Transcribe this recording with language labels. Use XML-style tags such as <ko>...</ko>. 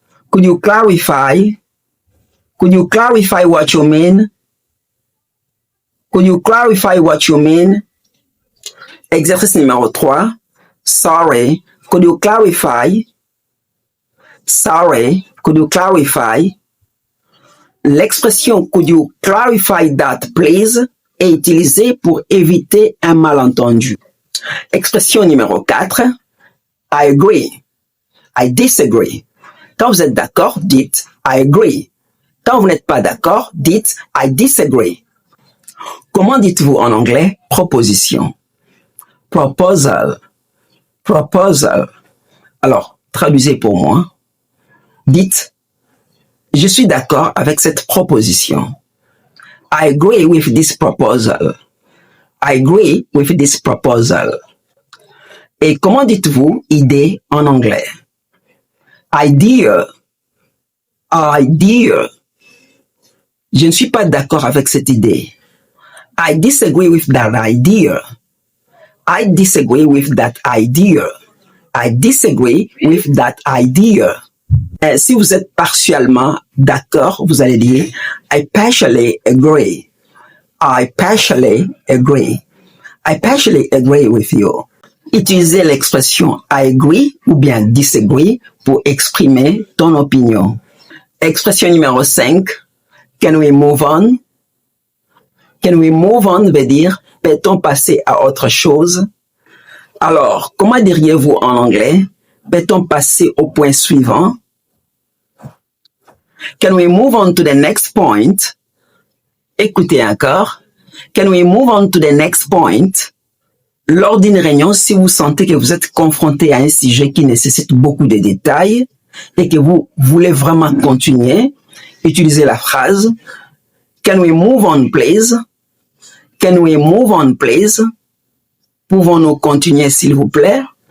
<en>Could you clarify? Could you clarify what you mean? Could you clarify what you mean?</en> <fr>Exercice numéro 3.</fr> <en>Sorry, could you clarify? Sorry, could you clarify?</en> <fr>L'expression</fr> <en>could you clarify that, please</en> <fr>est utilisée pour éviter un malentendu. Expression numéro 4.</fr> <en>I agree. I disagree.</en> <fr>Quand vous êtes d'accord, dites</fr> <en>I agree.</en> <fr>Quand vous n'êtes pas d'accord, dites</fr> <en>I disagree.</en> <fr>Comment dites-vous en anglais proposition? Proposal. Proposal. Alors, traduisez pour moi. Dites je suis d'accord avec cette proposition.</fr> <en>I agree with this proposal. I agree with this proposal.</en> <fr>Et comment dites-vous idée en anglais? Idea. Idea. Je ne suis pas d'accord avec cette idée.</fr> <en>I disagree with that idea. I disagree with that idea. I disagree with that idea.</en> <fr>Si vous êtes partiellement d'accord, vous allez dire</fr> <en>I partially agree. I partially agree. I partially agree with you.</en> <fr>Utilisez l'expression</fr> <en>I agree</en> <fr>ou bien disagree pour exprimer ton opinion. Expression numéro 5.</fr> <en>Can we move on?</en> <fr>Can we move on veut dire peut-on passer à autre chose? Alors, comment diriez-vous en anglais? Peut-on passer au point suivant?</fr> <en>Can we move on to the next point?</en> <fr>Écoutez encore.</fr> <en>Can we move on to the next point?</en> <fr>Lors d'une réunion, si vous sentez que vous êtes confronté à un sujet qui nécessite beaucoup de détails et que vous voulez vraiment continuer, utilisez la phrase</fr> <en>Can we move on, please? Can we move on, please?</en> <fr>Pouvons-nous continuer, s'il vous plaît?</fr>